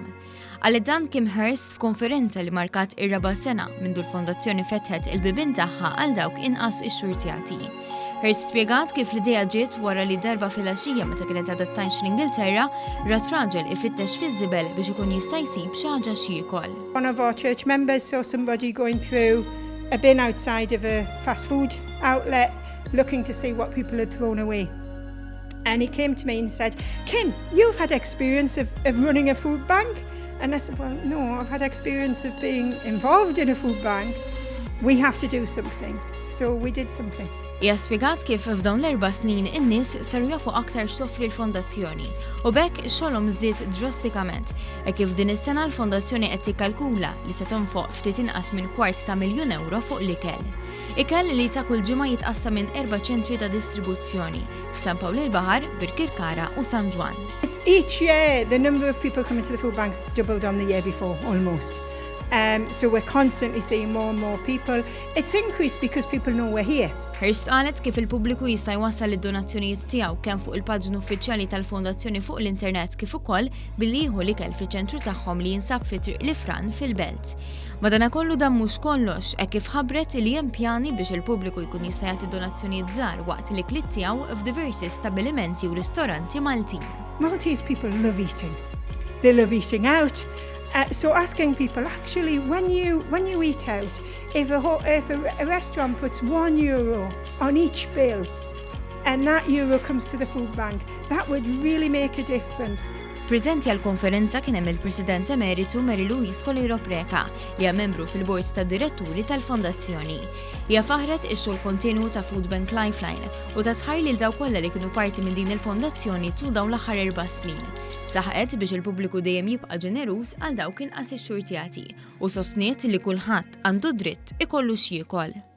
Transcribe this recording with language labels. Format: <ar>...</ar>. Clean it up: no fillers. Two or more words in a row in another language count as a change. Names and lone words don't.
<mt>Għal dan Kim Hurst f'konferenza li markat Erba Sena mindu l-Fondazzjoni fetħet il-bibien tagħha għal dawk inqas ix-xurtjati. Hurst spjegat kif l-idea ġiet wara li darba fil-għaxija meta kienet għadha tgħix l-Ingilterra rat raġel ifittex fiż-żibel biex ikun jista' jsib xi ħaġa x'jiekol.</mt> <en>One of our church members saw somebody going through a bin outside of a fast food outlet looking to see what people had thrown away. And he came to me and said, "Kim, you've had experience of running a food bank?" And I said, "Well, no, I've had experience of being involved in a food bank. We have to do something." So we did something.</en> <mt>Hija spjegat kif f'dawn l-4 snin in-nies saru jafu aktar x'toffri l-Fondazzjoni u bekk xogħolhom żdied drastikament kif din is-sena l-Fondazzjoni qed tikkalkula li se tonfoq ftit inqas minn €250,000 fuq l-ikel. Ikel li ta' kull ġimgħa jitqassam minn 4 ċentri ta' distribuzzjoni f'San Pawl il-Baħar, Birkirkara u San Ġwan.</mt> <en>Each year the number of people coming to the food banks doubled on the year before almost. So we're constantly seeing more and more people. It's increased because people know we're here.</en> <mt>Hurst qalet kif il-pubbliku jista' jwassal id-donazzjonijiet tiegħu kemm fuq il-paġna uffiċjali tal-Fondazzjoni fuq l-Internet kif ukoll billi jieħu l-ikel fiċ-ċentru tagħhom li jinsab fi Triq l-Ifran fil-Belt. Madankollu dan mhux kollox kif ħabbret li hemm pjani biex il-pubbliku jkun jista' jagħti donazzjonijiet żgħar waqt li kliet tiegħu f'diversi stabbilimenti u ristoranti Maltin.</mt> <en>Maltese people love eating. They love eating out. So asking people, actually, when you eat out, if a restaurant puts €1 on each bill, and that euro comes to the food bank, that would really make a difference.</en> <mt>Preżenti għall-konferenza kien hemm il-President Emeritu Lilu Preka li hija membru fil-Bord tad-Diretturi tal-Fondazzjoni. Hija faħret ix-xogħol kontinwu ta' Foodbank Lifeline u ta' tħajr lil dawk kollha li kienu parti minn din il-fondazzjoni tul dawn l-aħħar 4 snin. Saħqet biex il-pubbliku dejjem jibqa' ġeneruż għal dawk inqas ix-xurtjati u sostniet li kulħadd għandu dritt ikollu x'jiekol.</mt>